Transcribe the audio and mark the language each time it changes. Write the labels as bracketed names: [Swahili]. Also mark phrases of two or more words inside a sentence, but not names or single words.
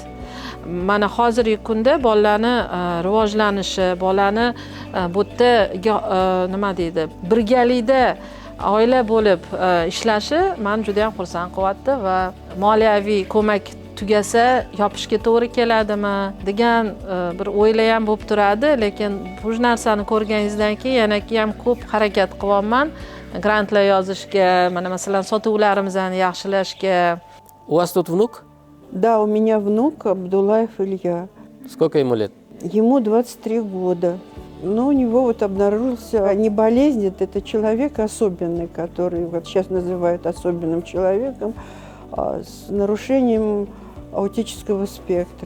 [Uzbek] Mana hozirgi kunda bolalarni rivojlanishi, bolani bu yerda nima deydi, birgalikda oila bo'lib ishlashi meni juda ham xursand qilyapti va moliyaviy ko'mak tugasa yopishga to'g'ri keladimi degan bir o'ylar ham bo'lib turadi, lekin bu narsani ko'rganingizdan keyin yana ham ko'p harakat qilyapman grantlar yozishga, mana masalan sotuvlarimizni yaxshilashga. [Russian] У вас тут внук? Да, у меня внук Абдулаев Илья. Сколько ему лет? Ему 23 года. Но у него вот обнаружился не болезнь, это человек особенный, который вот сейчас называют особенным человеком, с нарушением аутического спектра.